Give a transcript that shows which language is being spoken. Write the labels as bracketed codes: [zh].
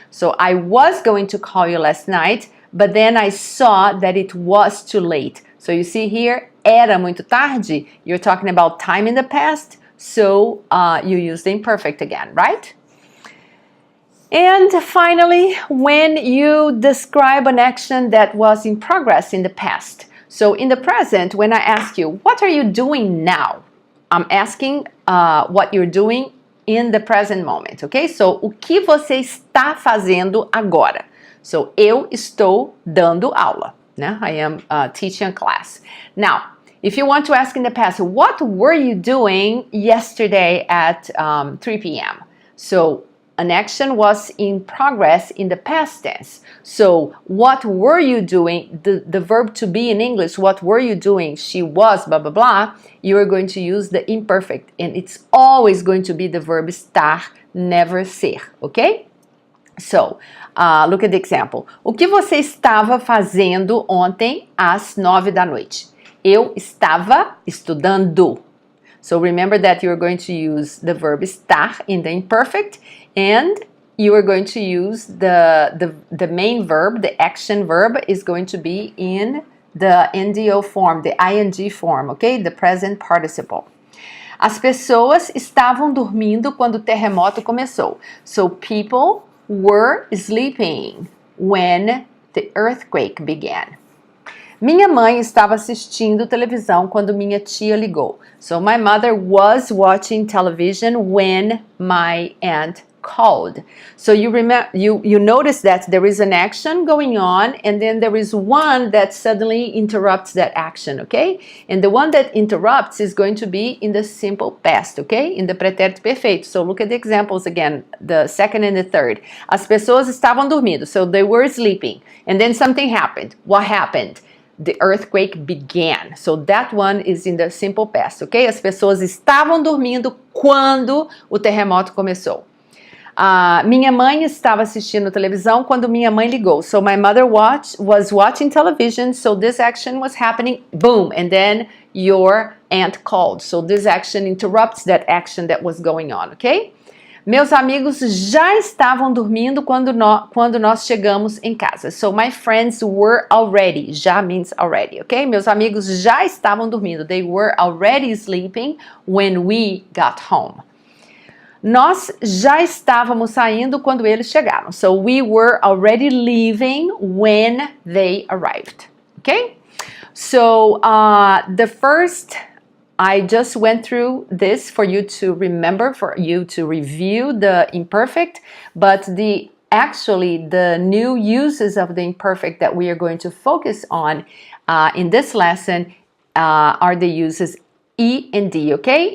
[en] So I was going to call you last night, but then I saw that it was too late. So you see here, era muito tarde, you're talking about time in the past, so you use the imperfect again, right? And finally, when you describe an action that was in progress in the past. So in the present, when I ask you, what are you doing now? I'm asking what you're doing in the present moment, okay? [pt] So, o que você está fazendo agora? So, eu estou dando aula. Né? [en] I am teaching a class. Now, if you want to ask in the past, what were you doing yesterday at 3 p.m.? So, an action was in progress in the past tense. So, what were you doing? The verb to be in English, what were you doing? She was, blah, blah, blah. You are going to use the imperfect. And it's always going to be the verb estar, never ser, okay? So, look at the example. [pt] O que você estava fazendo ontem às 9 da noite? Eu estava estudando. [en] So remember that you're going to use the verb estar in the imperfect, and you are going to use the main verb, the action verb is going to be in the NDO form, the ing form, okay? The present participle. [pt] As pessoas estavam dormindo quando o terremoto começou. [en] So people were sleeping when the earthquake began. [pt] Minha mãe estava assistindo televisão quando minha tia ligou. [en] So my mother was watching television when my aunt called. So you notice that there is an action going on and then there is one that suddenly interrupts that action, okay? And the one that interrupts is going to be in the simple past, okay? In the pretérito perfeito. So look at the examples again, the second and the third. [pt] As pessoas estavam dormindo, [en] so they were sleeping. And then something happened. What happened? The earthquake began. So that one is in the simple past, ok? [pt] As pessoas estavam dormindo quando o terremoto começou. Minha mãe estava assistindo televisão quando minha mãe ligou. [en] So my mother was watching television, so this action was happening, boom, and then your aunt called. So this action interrupts that action that was going on, ok? [pt] Meus amigos já estavam dormindo quando nós chegamos em casa. [en] So my friends were already. Já means already, ok? [pt] Meus amigos já estavam dormindo. [en] They were already sleeping when we got home. [pt] Nós já estávamos saindo quando eles chegaram. [en] So we were already leaving when they arrived, ok? So the first... I just went through this for you to remember, for you to review the imperfect, but actually the new uses of the imperfect that we are going to focus on in this lesson are the uses E and D, okay?